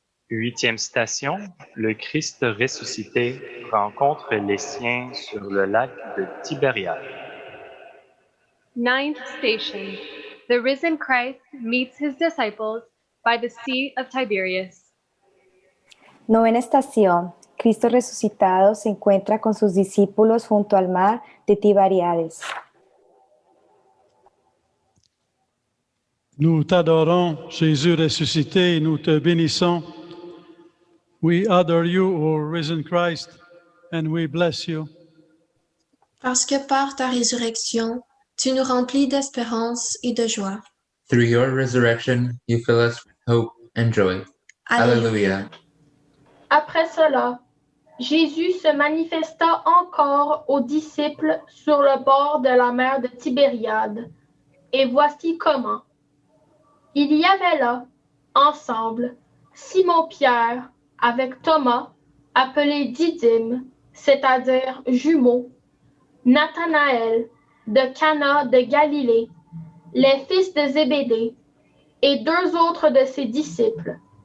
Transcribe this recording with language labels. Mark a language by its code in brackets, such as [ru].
[fr] Huitième station, le Christ ressuscité rencontre les siens sur le lac de Tibériade. [en] Ninth station, the risen Christ meets his disciples by the Sea of Tiberias. [es] Novena estación, Cristo resucitado se encuentra con sus discípulos junto al mar de Tiberíades. [fr] Nous t'adorons, Jésus ressuscité, et nous te bénissons. [en] We adore you, O risen Christ, and we bless you. [fr] Parce que par ta résurrection, tu nous remplis d'espérance et de joie. [en] Through your resurrection, you fill us with hope and joy. Alleluia. [fr] Après cela, Jésus se manifesta encore aux disciples sur le bord de la mer de Tibériade. Et voici comment. Il y avait là, ensemble, Simon-Pierre avec Thomas, appelé Didyme, c'est-à-dire jumeau, Nathanaël de Cana de Galilée, les fils de Zébédée, et deux autres de ses disciples.